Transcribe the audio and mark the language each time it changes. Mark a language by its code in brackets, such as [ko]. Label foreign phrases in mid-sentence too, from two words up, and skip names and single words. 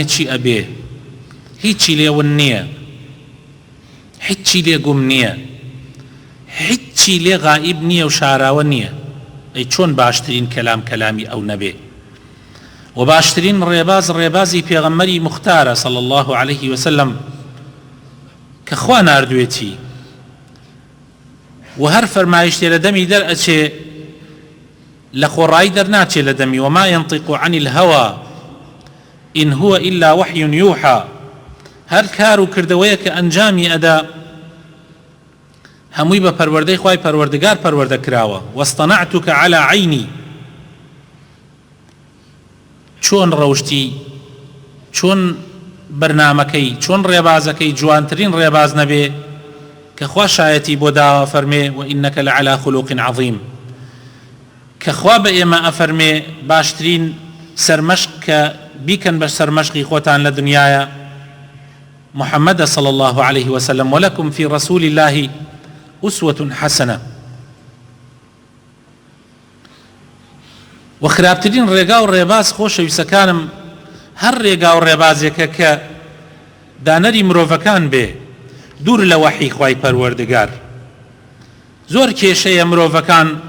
[ckb] چی ئەبێ هیچی لێون نییە هیچی لێ گوم نییە هیچی لێ غائب نییە و شاراوە نییە ئەی چۆن باشترین کەلام کەلامی ئەو نەبێ و باشترین ڕێباز ڕێبازی پێغەمبەری مختارە [ar] صلی الله عليه وسلم [ckb] کە خوا ناردوێتی و هەر فەرمایشتێ لە دەمی دەرئەچێ لە خۆڕایی دەرناچێ لە دەمی [ar] وما ينطق عن الهوى إن هو إلا وحي يوحى [ckb] هەر کار و کردەوەیە کە ئەنجامی ئەدا هەمووی بە پەروەردەی خوای پەروەردگار پەروەردە کراوە [ar] واصطنعتك على عيني [ckb] چۆن ڕەوشتی چۆن بەرنامەکەی چۆن ڕێبازەکەی جوانترین ڕێباز نەبێ کە خوا شایەتی بۆ داوە فەرمێ [ar] وإنك لعلى خلق عظيم [ckb] کە خوا بە ئێمە ئەفەرمێ باشترین سەرمەشق کە بیکەن بە سەرمەشقی خۆتان لە دنیاە محمد [ar] صلى الله عليه وسلم ولكم في رسول الله أسوة حسنة [ckb] وخرابترین ڕێگا و ڕێباز خۆشەویستەکانم هەر ڕێگا و ڕێبازێکە کە دانەری مرۆڤەکان بێ دوور لە وەحی خوای پەروەردگار زۆر کێشەیە مرۆڤەکان